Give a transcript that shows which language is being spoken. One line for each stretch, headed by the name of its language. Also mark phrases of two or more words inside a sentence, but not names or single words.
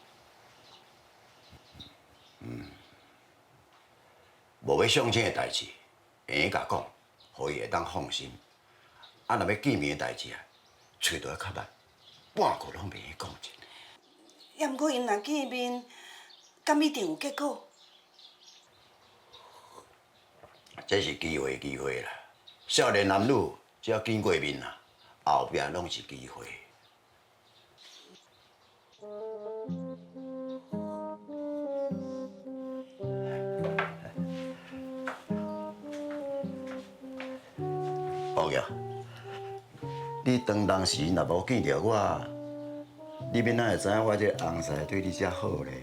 Min Nan Chinese: 无要相亲的代志，会用甲讲，互伊会当放心。啊，若要见面的代志啊，喙都要较慢，半句拢袂用讲真。也毋过因若见面，敢一定有结果？这是机会啦。少年男女只要见过面啦，后壁拢是机会。宝爷，你当时若无见着我，你免哪会知影我这红婿对你遮好咧？